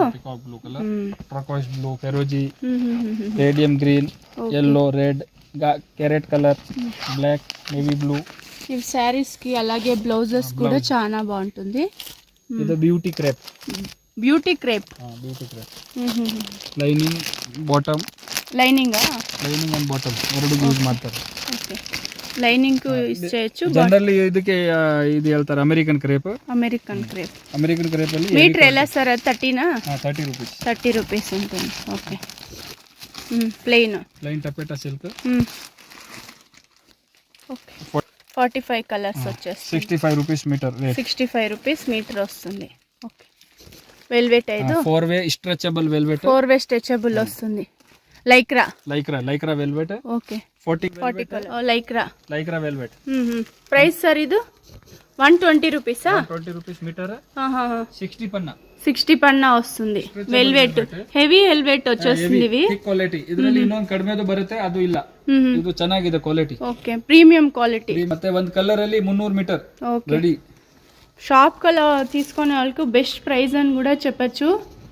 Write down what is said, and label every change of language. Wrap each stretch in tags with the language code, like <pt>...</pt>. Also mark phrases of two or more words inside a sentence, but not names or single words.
<en>peacock blue colour, turquoise blue, ferozi, radium green, yellow, red, carrot colour, black, navy blue.</en> <te>ఇవి శారీస్ కి అలాగే బ్లౌజెస్ కూడా చాలా బాగుంటుంది.</te> <en>ఇది beauty crepe. beauty crepe. lining bottom.</en> <kn>లైనింಗ್</kn> <en>and bottom</en> <kn>ಎರಡು ಯೂಸ್ ಮಾಡ್ತಾರೆ.</kn> <en>OK, lining use</en> <kn>చేయొచ్చు. ಜನರಲಿ ಇದಕ್ಕೆ ಇದು ಹೇಳ್ತಾರೆ</kn> <en>American crepe. American crepe</en> <kn>ಅಲ್ಲಿ ಮೀಟರ್ ಎಲ್ಲ ಸರ್ 30 ನಾ? 30 ರೂಪೀಸ್.</kn> <te>30 ರೂಪೀಸ್ ఉంటుంది.</te> <en>OK, plain</en> <te>టపేటా సిల్క్. ఓకే, 45 కలర్స్ వచ్చేస్తుంది.</te> <en>65 rupees meter rate.</en> <te>65</te> <en>rupees meter</en> <te>వస్తుంది. ఓకే, వెల్వెట్ ఐదు</te> <en>4-way stretchable velvet. 4-way stretchable</en> <te>వస్తుంది. లైక్రా వెల్వెట్. ఓకే, 40 కలర్. లైక్రా వెల్వెట్.</te> <en>price sir</en> <te>ఇది 120 రూపీసా? 120</te> <en>rupees meter.</en> <te>60 పన్నా. 60 పన్నా వస్తుంది. వెల్వెట్,</te> <en>heavy velvet</en> <te>వచ్చేస్తుంది. ఇవి</te> <kn>ಕ್ವಾಲಿಟಿ. ಇದರಲ್ಲಿ ಇನ್ನೊಂದು ಕಡಿಮೆದು ಬರುತ್ತೆ, ಅದು ಇಲ್ಲ. ಇದು ಚೆನ್ನಾಗಿದೆ ಕ್ವಾಲಿಟಿ.</kn> <en>OK, premium quality.</en> <kn>ಮತ್ತೆ ಒಂದು ಕಲರ್ ಅಲ್ಲಿ 300</kn> <en>meter ready. shop colour</en> <te>తీసుకునే వాళ్ళకి</te> <en>best price</en> <te>అని కూడా చెప్పచ్చు.</te>